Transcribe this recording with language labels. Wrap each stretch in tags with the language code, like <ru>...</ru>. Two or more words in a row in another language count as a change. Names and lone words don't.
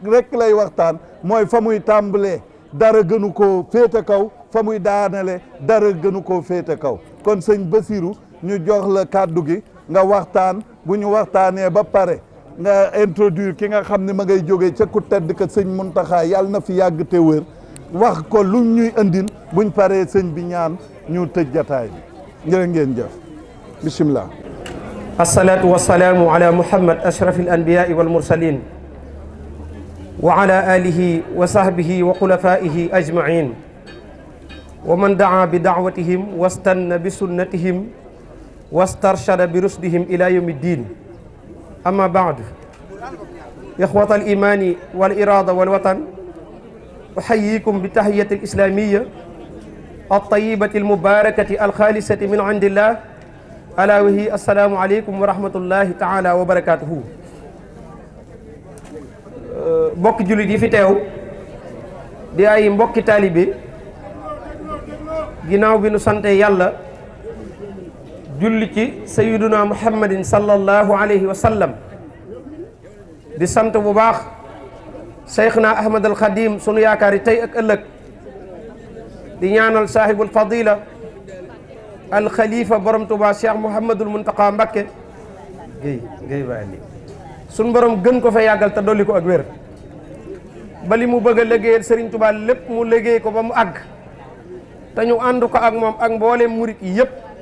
<wo>rek lay waxtaan mooy fa muy tàmbalee dara gënu koo féete kaw fa muy daanale dara gënu koo féete kaw kon sëñ Bassirou ñu jox la kàddu gi nga waxtaan bu ñu waxtaanee ba pare nga introduire ki nga xam ne ma ngay jógee ca ku tedd ka sëñ Muntaxa yàlla na fi yàgg te wér wax ko lu ñuy andil buñ paree sëñ bi ñaan ñu tëj jataay bi jërë ngeen jëf bismillah</wo> <ar>الصلاة والسلام على محمد أشرف الأنبياء والمرسلين وعلى آله وصحبه وخلفائه أجمعين ومن دعا بدعوتهم واستنى بسنتهم واسترشد برشدهم إلى يوم الدين أما بعد إخوة الإيمان والإرادة والوطن أحييكم بتحية الإسلامية الطيبة المباركة الخالصة من عند الله ألا وهي السلام عليكم ورحمة الله تعالى وبركاته</ar> <wo>mbokki jullit yi fi teew di ay mbokki taalibe ginnaaw bi nu sante yàlla julli ci</wo> <ar>سيدنا محمد صلى الله عليه و</ar> <wo>sallam di sant bu baax Seyxna Ahmad al Xadim sunu yaakaari tey ak ëllëg di ñaanal</wo> <ar>صاحب الفضيلة الخليفة</ar> <wo>borom Tuubaa Cheikh Mouhamadul Muntaqa Mbakke Guèye Baye Aliou suñ borom gën ko fa yàggal te dolli ko ak wér ba li mu bëgg a liggéeyal Serigne Touba lépp mu liggéey ko ba mu àgg te ñu ànd ko ak moom ak mbooleem murit yi yëpp</wo>